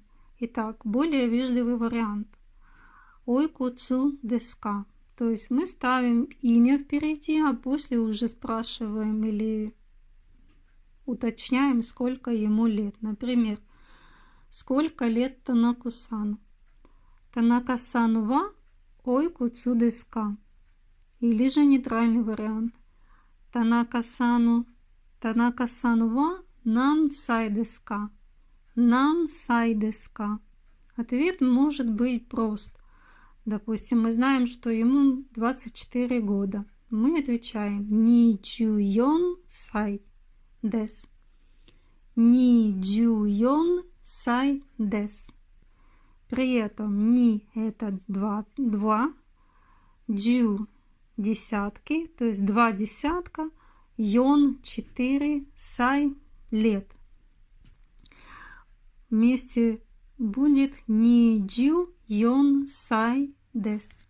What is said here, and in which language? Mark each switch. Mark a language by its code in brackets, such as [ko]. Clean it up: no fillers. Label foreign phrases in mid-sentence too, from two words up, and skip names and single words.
[ru] Итак, более вежливый вариант. [ja] おいくつですか. [ru] То есть мы ставим имя впереди, а после уже спрашиваем или уточняем, сколько ему лет. Например, сколько лет Танаку-сану? [ja] 田中さんはおいくつですか? [ru] Или же нейтральный вариант. [ja] 田中さんは何歳ですか? 何歳ですか? [ru] Ответ может быть прост. Допустим, мы знаем, что ему 24 года. Мы отвечаем [ja] 二十四歳です. 二十四歳です. [ru] При этом ни это 2, джу десятки, то есть 2 десятка, йон 4, сай лет. Вместе будет [ja] 二十四歳です.